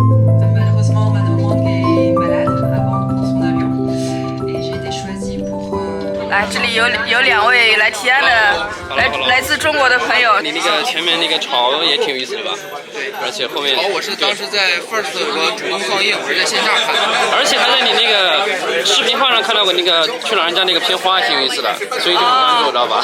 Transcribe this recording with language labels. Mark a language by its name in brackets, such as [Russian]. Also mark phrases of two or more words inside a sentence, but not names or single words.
[French] Malheureusement, ma maman est malade avant de prendre son avion et j'ai été choisie pour. [Chinese] 来，这里有2位来提案的，来自中国的朋友。你那个前面那个潮也挺有意思的吧？对，而且后面。潮我是当时在 First 有个主动放映，我是在线下看的。而且还在你那个视频号上看到过那个去老人家那个片花，挺有意思的，所以就很关注，知道吧？